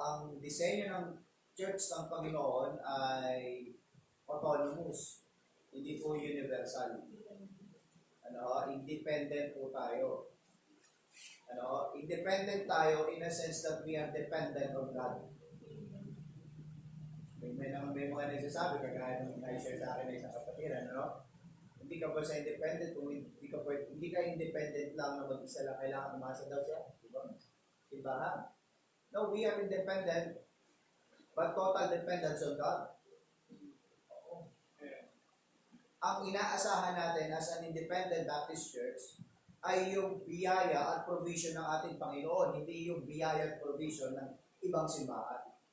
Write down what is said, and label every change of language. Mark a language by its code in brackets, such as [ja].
[tl] Ang disenyo ng Church ng Panginoon ay autonomous, hindi po universal. Independent po tayo. [en] Independent tayo in a sense that we are dependent on God. [tl] May mga nagsasabi, kagaya nung na-share sa akin ng isang kapatiran, hindi ka ba sa independent, kung hindi ka independent lang na mag-isa lang, kailangan umasa daw siya. Diba? Simbahan. [en] No, we are independent, but total dependence on God. [tl] Ang inaasahan natin as an independent Baptist Church ay yung biyaya at provision ng ating Panginoon, hindi yung biyaya at provision ng ibang simbahan.